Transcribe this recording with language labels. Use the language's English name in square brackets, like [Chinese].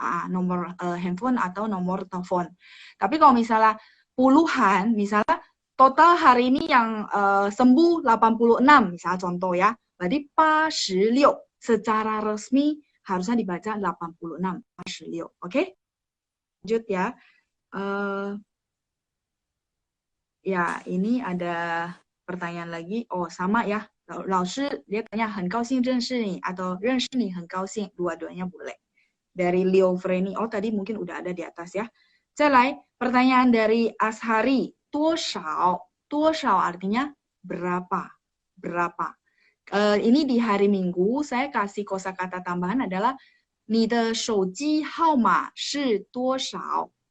[Indonesian] Nomor handphone atau nomor telepon. Tapi kalau misalnya puluhan, misalnya total hari ini yang sembuh 86, misalnya contoh ya. Berarti 86 secara resmi harusnya dibaca 86, 86. Oke? Lanjut ya. Ya, ini ada pertanyaan lagi. Oh, sama ya. Lao Shi, dia tanya, [Chinese] 很高兴认识你 [Indonesian] atau [Chinese] 认识你很高兴. [Indonesian] Dua-duanya boleh. Dari Leo Freni. Oh, tadi mungkin udah ada di atas ya. [Chinese] 再来, [Indonesian] pertanyaan dari Ashari. 多少 artinya berapa. Ini di hari Minggu, saya kasih kosakata tambahan adalah [Chinese] 你的手机号码是多少?